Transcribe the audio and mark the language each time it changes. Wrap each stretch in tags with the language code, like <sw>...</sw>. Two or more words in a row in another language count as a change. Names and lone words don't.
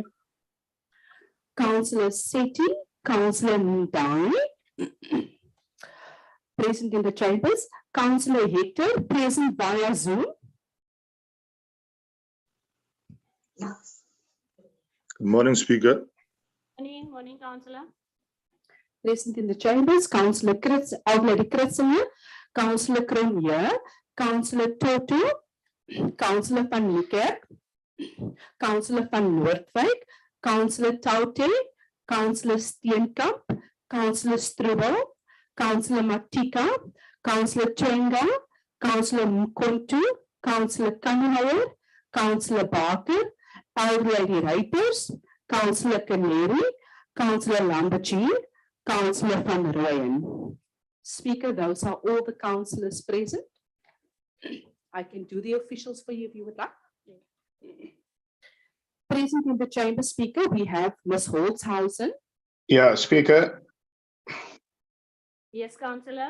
<en>Councillor Sethi, Councillor Ndai, present in the chambers. Councillor Hector, present via Zoom. Good morning, Speaker. Morning, Councillor. Present in the chambers. Councillor Krits, Lady Kritzinger, Councillor Cronje, Councillor Toto, Councillor van Niekerk, Councillor van Noordwijk, Councillor Taute, Councillor Steenkamp, Councillor Strubel, Councillor Matika, Councillor Chenga, Councillor Mkontu, Councillor Kanhauer, Councillor Barker, Elder Lady Reipers, Councillor Canary, Councillor Lambertine, Councillor van Rooyen. Speaker, those are all the councillors present. I can do the officials for you if you would like. Present in the chamber, Speaker, we have Ms. Holzhausen, Yeah, Speaker, Yes, Councillor.</en>